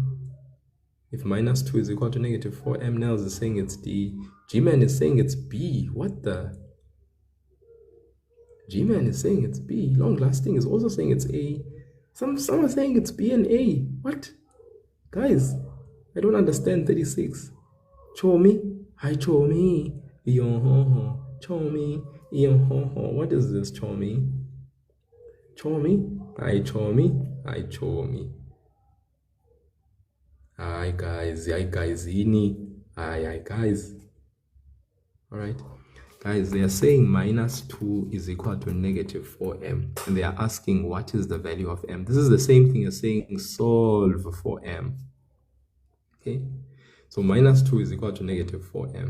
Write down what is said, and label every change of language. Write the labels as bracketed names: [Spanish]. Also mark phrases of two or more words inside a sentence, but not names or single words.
[English] If minus 2 is equal to negative 4m, Nels is saying it's D. G-Man is saying it's B. What the? G-Man is saying it's B. Long lasting is also saying it's A. Some are saying it's B and A. What? Guys, I don't understand 36. Chomi. Hi, Chomi. Yo-ho-ho. Chomi. Yo-ho-ho. What is this, Chomi? Chomi. Hi, Chomi. Hi, Chomi. Hi guys, guys. All right, guys, they are saying minus 2 is equal to negative 4m, and they are asking what is the value of m. This is the same thing as saying solve for m. Okay, so minus 2 is equal to negative 4m.